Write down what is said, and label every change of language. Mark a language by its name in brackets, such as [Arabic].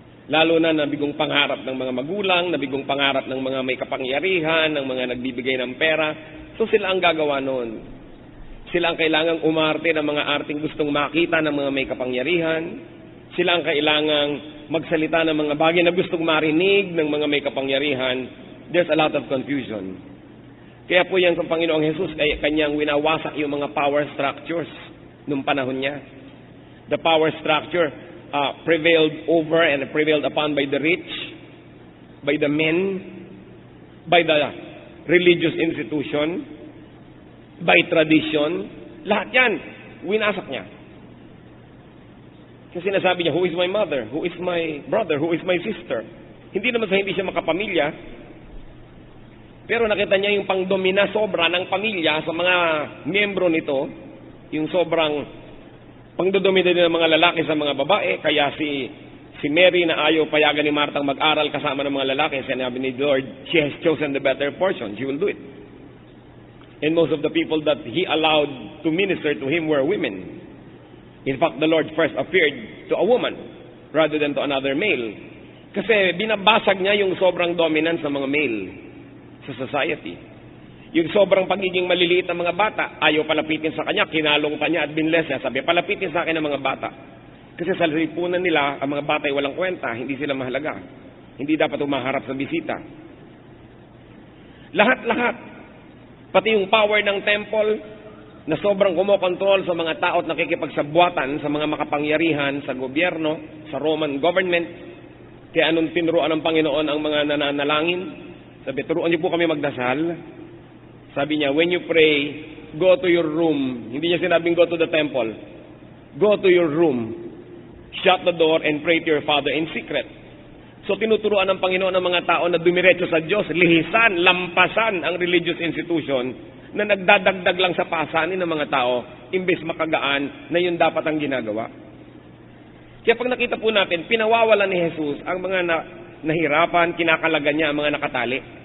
[Filipino] Lalo na nabigong pangarap ng mga magulang, nabigong pangarap ng mga may kapangyarihan, ng mga nagbibigay ng pera. So sila ang gagawa noon. Sila ang kailangang umarte ng mga arting gustong makita ng mga may kapangyarihan. Sila ang kailangang magsalita ng mga bagay na gustong marinig ng mga may kapangyarihan. [English] There's a lot of confusion. [Filipino] Kaya po yan sa Panginoong Jesus, kanyang winawasak yung mga power structures nung panahon niya. [English] The power structure prevailed over and prevailed upon by the rich, by the men, by the religious institution, by tradition. [Filipino] Lahat yan, winasak niya. Kasi sinasabi niya, [English] who is my mother? Who is my brother? Who is my sister? [Filipino] Hindi naman sa hindi siya makapamilya, pero nakita niya yung pangdomina sobra ng pamilya sa mga miyembro nito, yung sobrang pangdodomina din ng mga lalaki sa mga babae. Kaya si Mary na ayaw payagan ni Martang mag-aral kasama ng mga lalaki, sinabi ni Lord, [English] she has chosen the better portion, she will do it. And most of the people that he allowed to minister to him were women. In fact, the Lord first appeared to a woman rather than to another male. [Filipino] Kasi binabasag niya yung sobrang dominance ng mga male sa society. Yung sobrang pagiging maliliit ng mga bata, ayaw palapitin sa kanya, kinalong pa niya at binless niya. Sabi, palapitin sa akin ng mga bata. Kasi sa lipunan nila, ang mga bata ay walang kwenta, hindi sila mahalaga. Hindi dapat umaharap sa bisita. Lahat-lahat, pati yung power ng temple, na sobrang kumokontrol sa mga tao at nakikipagsabwatan sa mga makapangyarihan, sa gobyerno, sa Roman government. Kaya anong tinuruan ng Panginoon ang mga nananalangin? Sabi, turuan niyo po kami magdasal. Sabi niya, [English] when you pray, go to your room. [Filipino] Hindi niya sinabing [English] go to the temple. Go to your room. Shut the door and pray to your Father in secret. [Filipino] So tinuturuan ng Panginoon ng mga tao na dumiretso sa Diyos, lihisan, lampasan ang religious institution na nagdadagdag lang sa pasanin ng mga tao, imbes makagaan na yun dapat ang ginagawa. Kaya pag nakita po natin, pinawawala ni Jesus ang mga nahirapan, kinakalagan niya ang mga nakatali.